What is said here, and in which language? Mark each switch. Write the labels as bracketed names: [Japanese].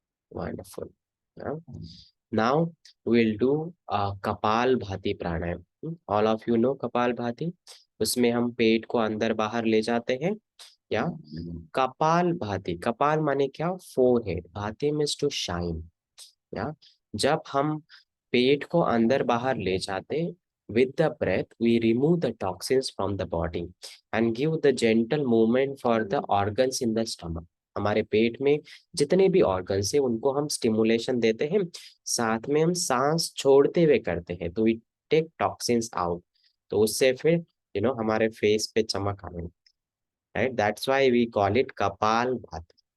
[English] Wonderful. Now we'll do kapalbhati pranayama. All of you know kapalbhati. [Hindi] उसमें हम पेट को अंदर बाहर ले जाते हैं, या कपाल भाती। कपाल माने क्या? फोरहेड। [English] bhati means to shine, [Hindi] या जब हम पेट को अंदर बाहर ले जाते, [English] with the breath we remove the toxins from the body and give the gentle movement for the organs in the stomach। [Hindi] हमारे पेट में जितने भी ऑर्गन्स है उनको हम स्टिमुलेशन देते हैं, साथ में हम सांस छोड़ते हुए करते हैं, [English] तो we take toxins out. [Hindi] तो उससे फिर हमारे फेस पे चमक आने, [English] Right, that's why we call it kapalbhati.